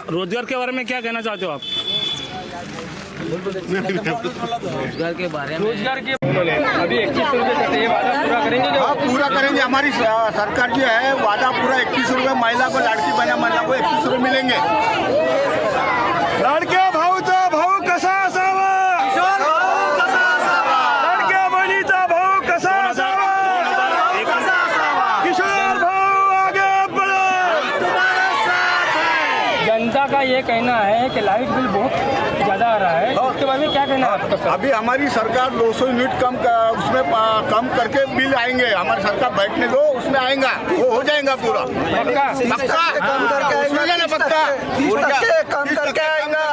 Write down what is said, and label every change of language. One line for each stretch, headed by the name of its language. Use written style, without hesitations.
Hindi: रोजगार के बारे में क्या कहना चाहते हो आप? रोजगार के बारे में, अभी 2100 रुपये करते हैं, वादा पूरा करेंगे? हाँ, पूरा करेंगे। हमारी सरकार जो है वादा पूरा 21 रुपये महिला को, लाड़की बहना महिला को 21 रुपये मिलेंगे।
Marathi: लाडक्या भाऊचा भाऊ कसा असावा, लाडक्या बहिणीचा भाऊ कसा असावा, किशोर भाऊ
Hindi: आगे बढ़ो, जनता का ये कहना है कि लाइट बिल बहुत ज़्यादा आ रहा है, उसके बारे में क्या कहना है आपका? अभी हमारी सरकार 200 यूनिट उसमें कम करके बिल आएंगे। हमारी सरकार बैठने दो, उसमें आएगा, वो हो जाएगा पूरा पक्का। कम करके आएगा ना, पक्का कम करके आएगा।